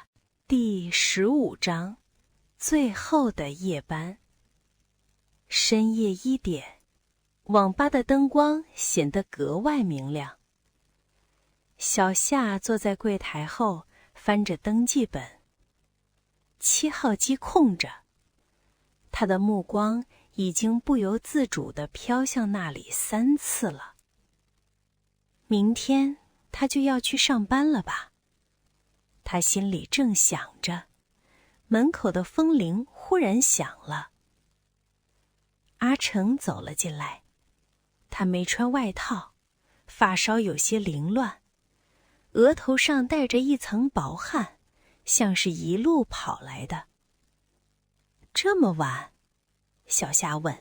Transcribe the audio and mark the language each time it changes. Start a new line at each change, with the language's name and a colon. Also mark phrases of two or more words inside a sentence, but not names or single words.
Chinese: 第15章，最後的夜班。深夜1點，網吧的燈光顯得格外明亮。小夏坐在櫃檯後，翻着登記本。7號機空着， 他的目光已經不由自主地飄向那裡3次了。明天他就要去上班了吧？他心裡正想着，门口的風鈴忽然響了。阿成走了進來，他沒穿外套，髮梢有些凌亂，額頭上帶着一層薄汗，像是一路跑來的。這麼晚？小夏問。